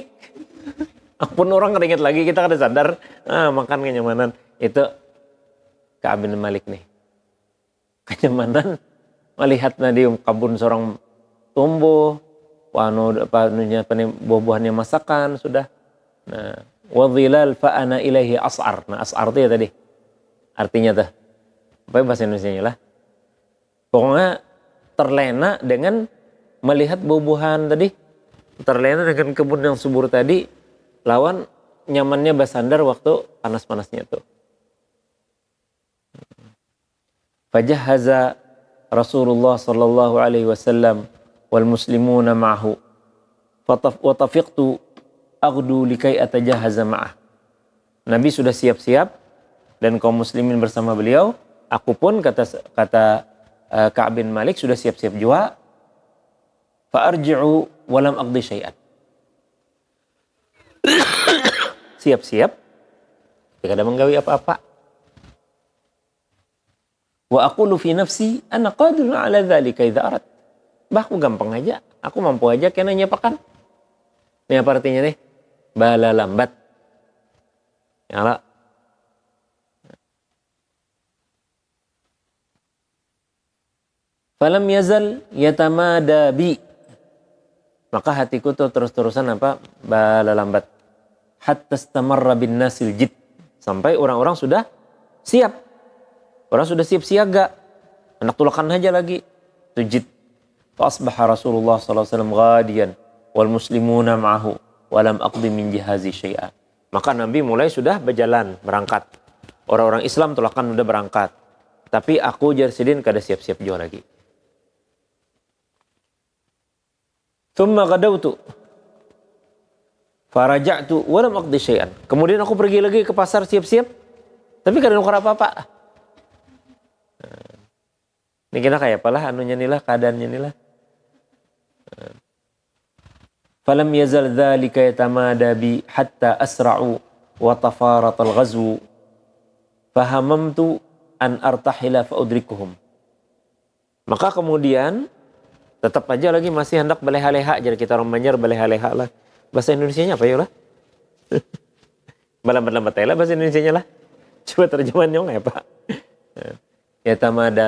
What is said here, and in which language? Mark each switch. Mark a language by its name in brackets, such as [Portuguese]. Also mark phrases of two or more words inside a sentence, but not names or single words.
[Banjar] Apun orang kada ingat lagi, kita kada sadar, makan kenyamanan. Itu Ka'ab bin Malik nih. Kenyamanan melihat di kabun seorang tumbuh, buah-buahannya masakan sudah. [Arabic] Nah, والظلال فأنا إليها أصعر. [Banjar] Nah, as'ar itu ya tadi. Artinya tuh. [Indonesian] Apa bahasa Indonesianya lah. Pokoknya terlena dengan melihat buah-buahan tadi. Terlena dengan kebun yang subur tadi. Lawan nyamannya bersandar waktu panas-panasnya tuh. [Arabic] فتجهز رسول الله صلى الله عليه وسلم والمسلمون معه وطفقت أغدو لكي أتجهز معه. [Indonesian] Nabi sudah siap-siap dan kaum muslimin bersama beliau. Aku pun kata Ka'ab bin Malik sudah siap-siap juga. [Arabic] فأرجع ولم أقض شيئا. [Banjar] Siap-siap tidak ada menggawi apa-apa. [Arabic] وأقول في نفسي أنا قادر على ذلك إذا أردت. [Banjar] Bah, aku gampang aja, aku mampu aja kena nyapakan. Ini apa artinya nih? Bala lambat. Ya lah. [Arabic] فلم يزل يتمادى بي. [Banjar] Maka hatiku tuh terus-terusan apa? Bala lambat. [Arabic] حتى استمر بالناس الجد. [Indonesian] Sampai orang-orang sudah siap. [Banjar] Orang sudah siap siaga. Anak tulakan aja lagi. Tujid. [Arabic] فأصبح رسول الله SAW غاديا. والمسلمون معه ولم أقض من جهازي شيئا. [Indonesian] Maka Nabi mulai sudah berjalan, berangkat. Orang-orang Islam tulakan sudah berangkat. [Banjar] Tapi aku jar Sidin kada siap-siap jauh lagi. [Arabic] ثم غدوت فرجعت ولم أقض شيئا. [Banjar] Kemudian aku pergi lagi ke pasar siap-siap, tapi kada nukar apa-apa. Ini kira kayak apalah anunya nilah, keadaannya nilah. [Arabic] فلم يزل ذلك يتمادى بي حتى أسرعوا وتفارط الغزو فهممت أن أرتحل فأدركهم. [Banjar] Maka kemudian tetap aja lagi masih hendak baleha-leha, jadi kita orang Banjar baleha-leha lah. Bahasa Indonesianya apa ya lah? Balambat-lambat lah bahasa Indonesianya lah. [Indonesian] Coba terjemahannya nggak ya Pak? [Arabic] يتمادى.